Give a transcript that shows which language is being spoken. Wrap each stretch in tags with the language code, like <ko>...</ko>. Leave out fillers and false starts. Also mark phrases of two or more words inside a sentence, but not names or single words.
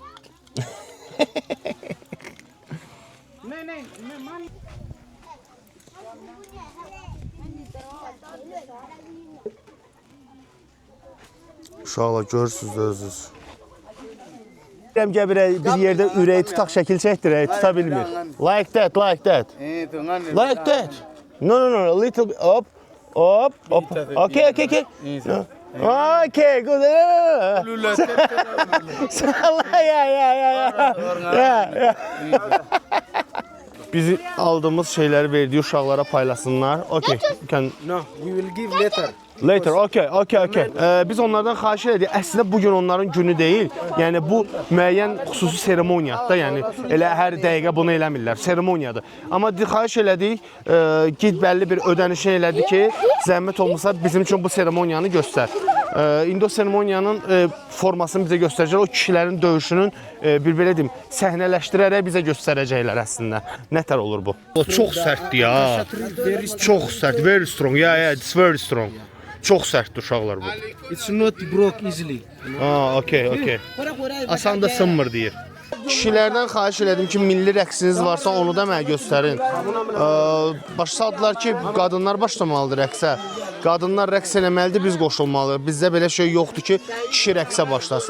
<az>Uşaqlar görürsünüz də özünüz. Bir yerdə ürəyi tutaq şəkil çəkdirək, tuta bilmir.</az> <en>Like that. Like that. No, a little bit. Hop. Okay. Okay, good.</en> <az>Bizi aldığımız şeyləri verdiyi uşaqlara paylasınlar.</az> <en>Okay. No, we will give later. Later, okay.</en> <az>Biz onlardan xahiş edirik. Əslində bugün onların günü deyil. Yəni bu müəyyən xüsusi seremoniyadır. Yəni elə hər dəqiqə bunu eləmirlər. Seremoniyadır. Amma xahiş elədik, git bəlli bir ödənişini elədi ki, zəhmət olmasa bizim üçün bu seremoniyanı göstər. İndi o seremoniyanın formasını bizə göstərəcək. O kişilərin döyüşünün bir belə deyim, səhnələşdirərək bizə göstərəcəklər əslində. Nətər olur bu? O çox sərtdir ya. Çox sərt,</az> <en>very strong. Yeah, it's very strong.</en> <az>Çox sərtdir uşaqlar bu.</az> <en>It's not broke easily.</en> <az>Okay. Asan da sınmır deyir. Kişilərdən xahiş elədim ki, milli rəqsiniz varsa onu da mənə göstərin. Başladılar ki, qadınlar başlamalıdır rəqsə. Qadınlar rəqs eləməlidir, biz qoşulmalıyıq. Bizdə belə şey yoxdur ki, kişi rəqsə başlasın.</az>